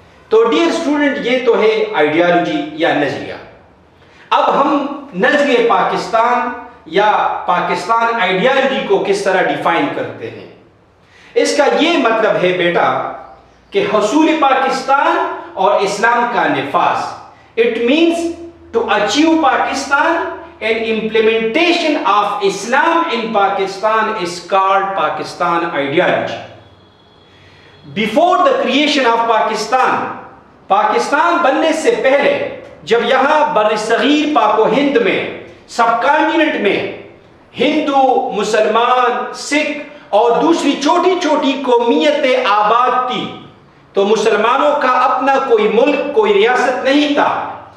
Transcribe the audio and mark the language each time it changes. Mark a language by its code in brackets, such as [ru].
[ur] تو dear student, یہ تو ہے آئیڈیالوجی یا نظریہ. اب ہم نظریہ پاکستان یا پاکستان آئیڈیالوجی کو کس طرح ڈیفائن کرتے ہیں. اس کا یہ مطلب ہے بیٹا کہ حصول پاکستان اور اسلام کا نفاذ. [en] It means to achieve Pakistan and implementation of Islam in Pakistan is called Pakistan ideology. Before the creation of Pakistan, [ur] Pakistan بننے سے پہلے جب یہاں برصغیر پاک و ہند میں، سب کانٹیننٹ میں ہندو، مسلمان، سکھ اور دوسری چھوٹی چھوٹی قومیتیں آباد تھی، تو مسلمانوں کا اپنا کوئی ملک، کوئی ریاست نہیں تھا.